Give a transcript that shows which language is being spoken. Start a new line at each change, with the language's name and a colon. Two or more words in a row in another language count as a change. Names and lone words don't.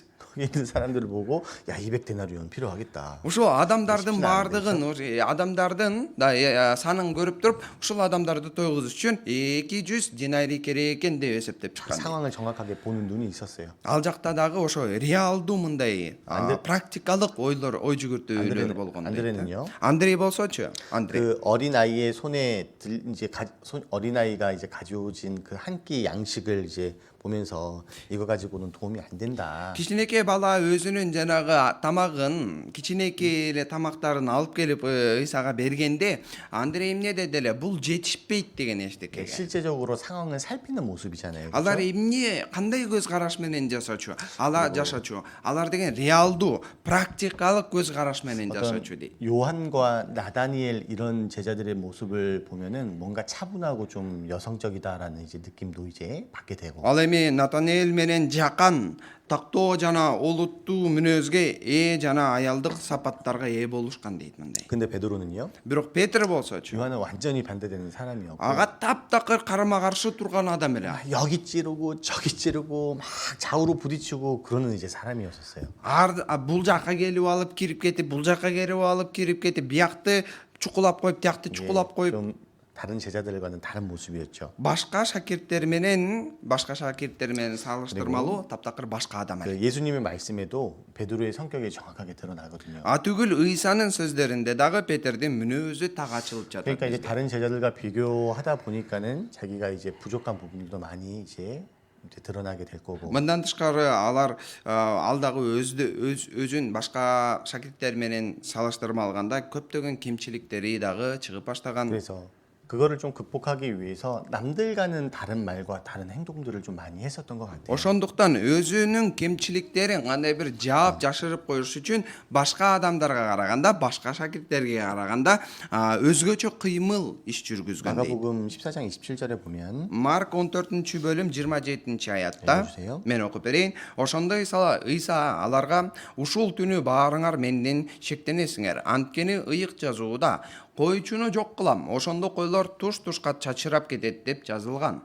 Korean: 거기 있는 사람들을 보고 야 200 데나리온 필요하겠다.
Kyrgyz: Ошо адамдардын бардыгын, адамдардын санын көрүп туруп, ушул адамдарды тойгузуш үчүн 200 динарий керек экен деп эсептеп чыккан.
Korean: 상황을 정확하게 보는 눈이 있었어요.
Kyrgyz: Ал жакта дагы ошо реалдуу мындай практикалык ой жүгүртүүлөр болгон.
Korean: 안드레는요.
Kyrgyz: Андрей болсочу, Андрей.
Korean: 그 어린 아이의 손에 어린 아이가 이제 가져오진 그 한 끼 양식을 이제 보면서 이거 가지고는 도움이 안 된다.
Kyrgyz: кичинекей бала өзүнүн жанагы тамагын кичинекей эле тамактарын алып келип ыйсага бергенде андыр эмне деди эле бул жетишпейт деген эчтеке.
Korean: 실제적으로 상황을 살피는 모습이잖아요.
Kyrgyz: Алар
Korean: 그렇죠?
Kyrgyz: эмне кандай көз караш менен жашачу? жашачу? Алар деген реалдуу, практикалык көз караш менен
Korean: 어떤
Kyrgyz: жашачу дейт.
Korean: 요한과 나다니엘 이런 제자들의 모습을 보면은 뭔가 차분하고 좀 여성적이다라는 이제 느낌도 이제 받게 되고.
Kyrgyz: Ал эми Натанел менен Жакан тактоо жана олуттуу мүнөзгө жана аялдык сапаттарга ээ болушкан дейт мындай.
Korean: 근데 베드로는요?
Kyrgyz: Бирок Петр болсочу
Korean: 요한은 완전히 반대되는 사람이었고.
Kyrgyz: ага таптакыр карама каршы турган адам эле.
Korean: 여기 찌르고 저기 찌르고 막 좌우로 부딪히고 그러는 이제 사람이었었어요.
Kyrgyz: Бул жакка келип алып кирип кетип, бул жакка келип алып кирип кетип, биякты чукулап коюп, тиякты чукулап коюп,
Korean: 좀 다른 제자들과는 다른 모습이었죠.
Kyrgyz: башка шакирттер менен салыштырмалуу таптакыр башка адам эле.
Korean: 그 예수님의 말씀에도 베드로의 성격이 정확하게 드러나거든요.
Kyrgyz: Түгүл ыйсанын сөздөрүндө дагы Петердин мүнөзү так ачылып жатат.
Korean: 그러니까 이제 다른 제자들과 비교하다 보니까는 자기가 이제 부족한 부분도 많이 이제 드러나게 될 거고.
Kyrgyz: Мындан тышкары алар алдагы өзүн башка шакирттер менен салыштырма алганда көптөгөн кемчиликтери дагы чыгып баштаган.
Korean: 그래서 그거를 좀 극복하기 위해서 남들과는 다른 말과 다른 행동들을 좀 많이 했었던 것 같아요.
Kyrgyz: Ошондуктан өзүнүн кемчиликтерин кандай бир жаап жашырып коюш үчүн башка адамдарга караганда, башка шакирттерге караганда өзгөчө кыймыл иш жүргүзгөн дейт.
Korean: 마가복음 14장 27절에 보면
Kyrgyz: Марк 14-бөлүм 27-аятта
Korean: 읽어주세요.
Kyrgyz: мен окуп берейин. Ошондо Ыйса аларга ушул түнү баарыңар менден шектенесиңер. Анткени ыйык жазууда койчуну жок кылам. Ошондо койлор туш-тушка чачырап кетет деп жазылган.